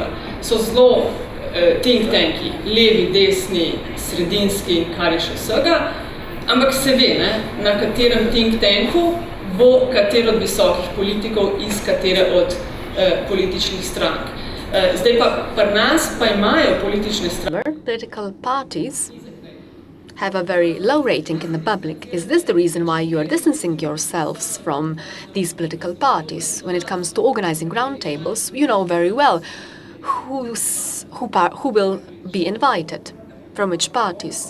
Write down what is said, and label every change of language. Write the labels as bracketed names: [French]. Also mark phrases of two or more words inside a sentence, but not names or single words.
[Slovenian] So zelo [English] think tanki, [Slovenian] levi, desni, sredinski in kar je še vsega, ampak se ve, na katerem [English] think tanku [Slovenian] bo katero od visokih politikov iz katere od političnih strank. Zdaj pa pri nas pa imajo politične stranke. [English] Political parties have a very low rating in the public. Is this the reason why you are distancing yourselves from these political parties? When it comes to organizing roundtables, you know very well who will be invited, from which parties.